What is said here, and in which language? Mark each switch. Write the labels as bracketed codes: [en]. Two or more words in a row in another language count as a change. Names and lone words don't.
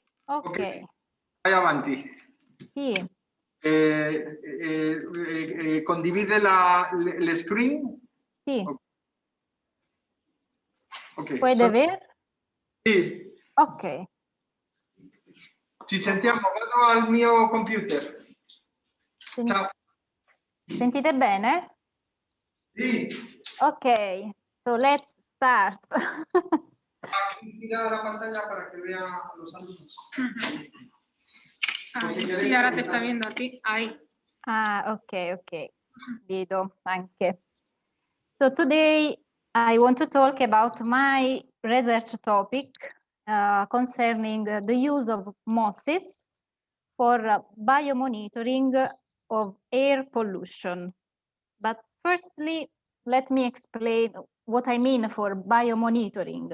[it] Ok. Vai avanti. Sì. Condivide le screen? Sì. Ok. [es] Puede ver? [it] Sì. Ok. Ci sentiamo, vado al mio computer. Ciao. Sentite bene? Sì. [en] Ok, so let's start. [es] Gira la pantalla para que vea los alumnos. Sí, ahora te está viendo a ti. Ahí. [it] Ah, ok. Vedo anche. [en] So today I want to talk about my research topic concerning the use of mosses for biomonitoring of air pollution. But firstly, let me explain what I mean for biomonitoring.